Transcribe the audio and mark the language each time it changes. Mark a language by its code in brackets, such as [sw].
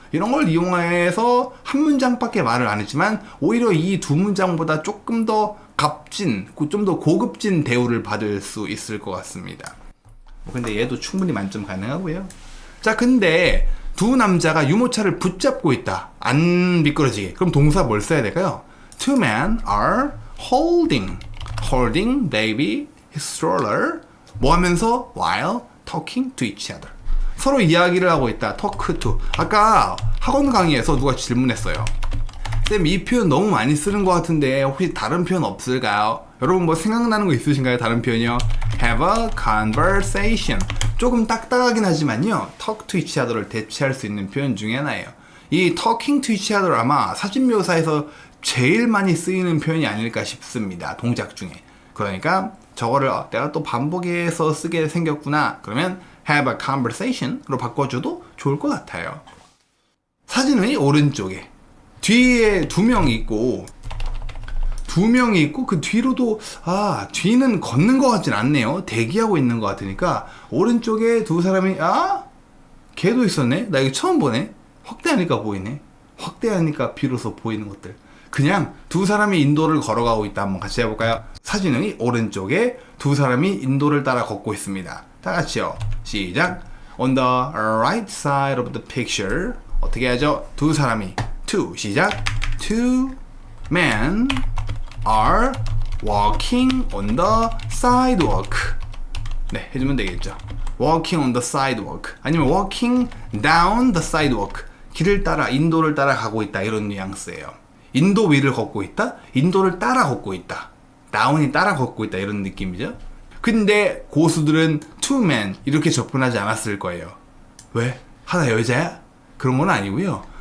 [ko] 이런 걸 이용해서 한 문장밖에 말을 안 했지만 오히려 이 두 문장보다 조금 더 값진, 좀 더 고급진 대우를 받을 수 있을 것 같습니다. 근데 얘도 충분히 만점 가능하고요. 자, 근데 두 남자가 유모차를 붙잡고 있다. 안 미끄러지게. 그럼 동사 뭘 써야 될까요? [en] Two men are holding baby stroller. [ko] 뭐 하면서? [en] While talking to each other. [ko] 서로 이야기를 하고 있다. [en] talk to. [ko] 아까 학원 강의에서 누가 질문했어요. 쌤, 이 표현 너무 많이 쓰는 것 같은데 혹시 다른 표현 없을까요? 여러분 뭐 생각나는 거 있으신가요? 다른 표현이요? [en] Have a conversation. [ko] 조금 딱딱하긴 하지만요. [en] talk to each other [ko] 를 대체할 수 있는 표현 중에 하나예요. 이 [en] talking to each other [ko] 아마 사진 묘사에서 제일 많이 쓰이는 표현이 아닐까 싶습니다. 동작 중에. 그러니까 저거를 내가 또 반복해서 쓰게 생겼구나. 그러면 [en] have a conversation [ko] 으로 바꿔줘도 좋을 것 같아요. 사진의 오른쪽에 뒤에 두 명이 있고 그 뒤로도 뒤는 걷는 것 같진 않네요. 대기하고 있는 것 같으니까 오른쪽에 두 사람이 걔도 있었네. 나 이거 처음 보네. 확대하니까 보이네. 확대하니까 비로소 보이는 것들. 그냥 두 사람이 인도를 걸어가고 있다. 한번 같이 해볼까요? 사진의 오른쪽에 두 사람이 인도를 따라 걷고 있습니다. 다 같이요. 시작. [en] On the right side of the picture. [ko] 어떻게 하죠? 두 사람이 시작. [en] Two men are walking on the sidewalk. [ko] 네, 해주면 되겠죠. [en] Walking on the sidewalk. 아니면 walking down the sidewalk. [ko] 길을 따라, 인도를 따라 가고 있다. 이런 뉘앙스예요. 인도 위를 걷고 있다. 인도를 따라 걷고 있다. down이 따라 걷고 있다. 이런 느낌이죠. 근데 고수들은 two men 이렇게 접근하지 않았을 거예요. 왜? 하나 여자야? 그런 건 아니고요.